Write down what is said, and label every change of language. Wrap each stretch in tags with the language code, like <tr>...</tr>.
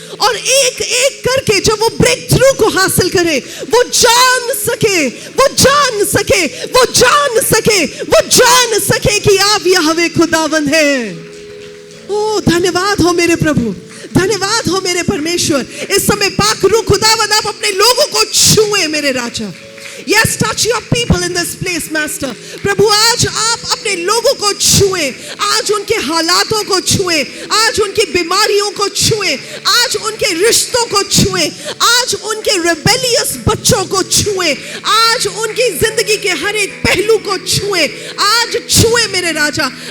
<hi>और एक एक करके जब वो ब्रेक थ्रू को हासिल करे, वो जान सके, वो जान सके, वो जान सके, वो जान सके कि आप यहोवा खुदावन हैं। ओ धन्यवाद हो मेरे प्रभु, धन्यवाद हो मेरे परमेश्वर। इस समय पाक रूह खुदावंद आप अपने लोगों को छुए मेरे राजा।</hi> <en>Yes, touch your people in this place, Master.</en> <hi>प्रभु आज आप अपने लोगों को छुए, आज उनके हालातों को छुए, आज उनकी बीमारियों को छुए, आज उनके रिश्तों को छुए, आज उनके रेबेलियस बच्चों को छुए, आज उनकी जिंदगी के हर एक पहलू को छुए, आज छुए मेरे राजा।</hi>